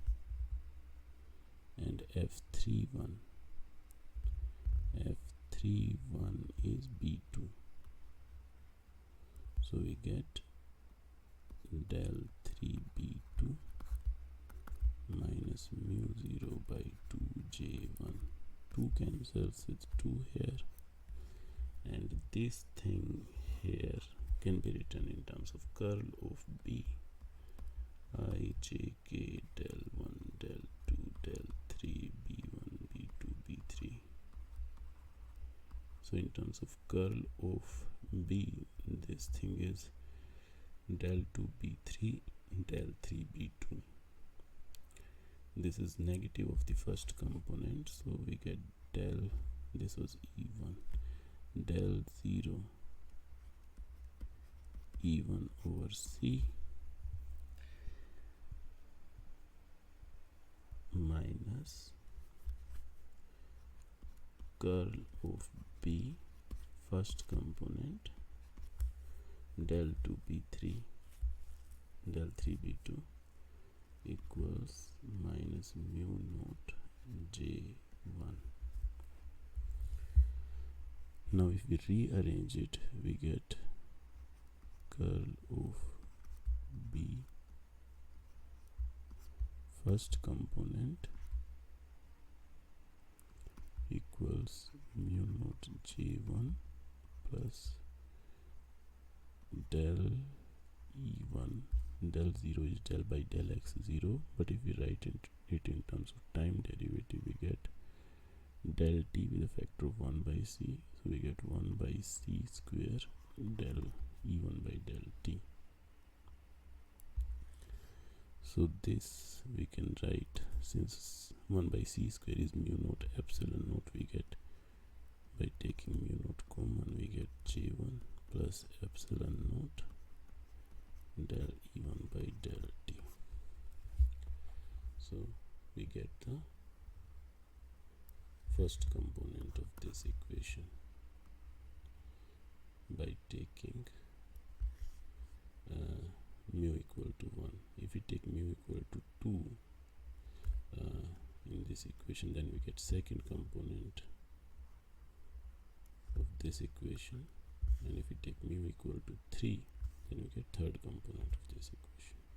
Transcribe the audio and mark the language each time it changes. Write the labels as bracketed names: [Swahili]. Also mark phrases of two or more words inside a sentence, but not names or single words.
[English] And F31 is B2, so we get del 3B2 minus mu 0 by 2J1. 2 cancels with 2 here, and this thing here can be written in terms of curl of B I j k del 1 del 2 del 3 B1 B2 B3. So in terms of curl of B, this thing is del 2 B3 del 3 B2. This is negative of the first component, so we get del, this was E1, del 0 E1 over C minus curl of B first component del 2 B3 del 3 B2 equals minus mu naught J1. Now if we rearrange it, we get curl of B first component equals mu naught J1 plus del E1. Del 0 is del by del x 0, but if we write it in terms of time derivative, we get del t with a factor of 1 by c, so we get 1 by c square del E1 by del t. So this we can write, since 1 by c square is mu naught epsilon naught, we get, by taking mu naught common, we get J1 plus epsilon naught del E1 by del t. So we get the first component of this equation by taking mu equal to 1. If we take mu equal to 2 in this equation, then we get second component of this equation, and if we take mu equal to 3, then we get third component of this equation.